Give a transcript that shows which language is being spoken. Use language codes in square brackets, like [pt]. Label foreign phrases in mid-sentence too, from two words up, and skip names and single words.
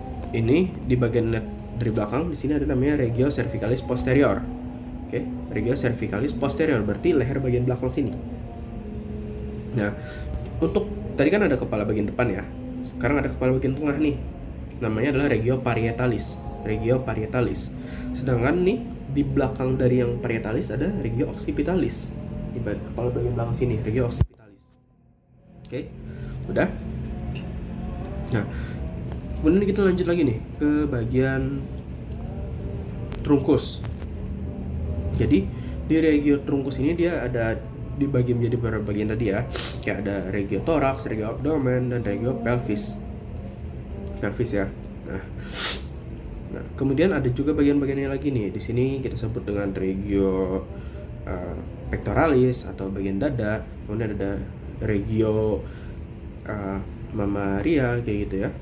[id] Ini di bagian dari belakang, di sini ada namanya [la] regio cervicalis posterior. [id] Oke, [la] regio cervicalis posterior [id] berarti leher bagian belakang sini. Nah, untuk tadi kan ada kepala bagian depan ya. Sekarang ada kepala bagian tengah nih. Namanya adalah [la] regio parietalis. Regio parietalis. [id] Sedangkan nih di belakang dari yang parietalis ada [la] regio occipitalis. [id] Di kepala bagian belakang sini, [la] regio occipitalis. [id] Oke, udah. Nah, kemudian kita lanjut lagi nih ke bagian trunkus. Jadi di regio trunkus ini dia ada dibagi menjadi beberapa bagian tadi ya. Kayak ada [la] regio thorax, regio abdomen, [id] dan [la] regio pelvis. [id] Pelvis ya. Nah, kemudian ada juga bagian-bagiannya lagi nih. Di sini kita sebut dengan [la] regio pectoralis [id] atau bagian dada. Kemudian ada [la] regio mammaria [id] kayak gitu ya.